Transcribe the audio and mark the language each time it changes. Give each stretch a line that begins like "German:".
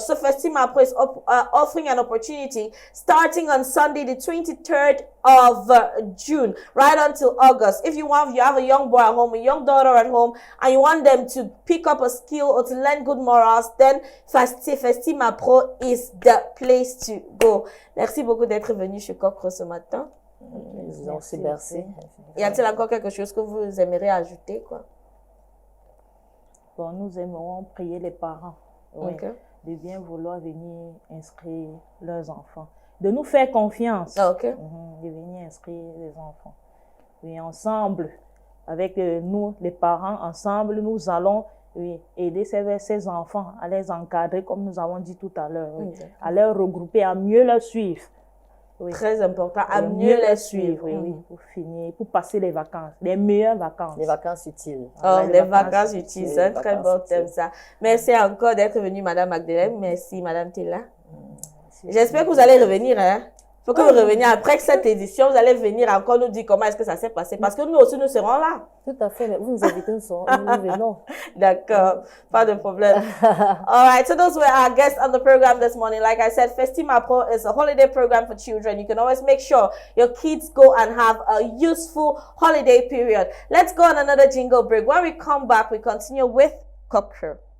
English: So Festima Pro is offering an opportunity starting on Sunday, the 23rd of June, right until August. If you have a young boy at home, a young daughter at home, and you want them to pick up a skill or to learn good morals, then Festima Pro is the place to go.
French: Merci beaucoup d'être venu chez Cocre ce matin. Merci. Y a-t-il encore quelque chose que vous aimeriez ajouter, quoi? Bon, nous aimerons prier les parents. Oui.
English: Okay.
French: De bien vouloir venir inscrire leurs enfants, de nous faire confiance, de venir inscrire les enfants. Oui, ensemble, avec nous, les parents, ensemble, nous allons aider ces enfants à les encadrer, comme nous avons dit tout à l'heure, à les regrouper, à mieux les suivre. Oui. Très important, à mieux les suivre. Oui, pour finir, pour passer les vacances, les meilleures vacances. Les vacances utiles. Les vacances utiles, c'est un très bon thème ça. Merci encore d'être venue, Madame Magdeleine. Merci, Madame Tella. J'espère que vous allez revenir, hein. Faut que vous reveniez après cette édition, vous allez venir encore nous dire comment est-ce que ça s'est passé. Parce que nous aussi, nous serons là. Tout à fait, mais vous nous invitez, nous venons. D'accord, pas de problème.
English: All right, so those were our guests on the program this morning. Like I said, Festima Pro is a holiday program for children. You can always make sure your kids go and have a useful holiday period. Let's go on another jingle break. When we come back, we continue with Cockcrow.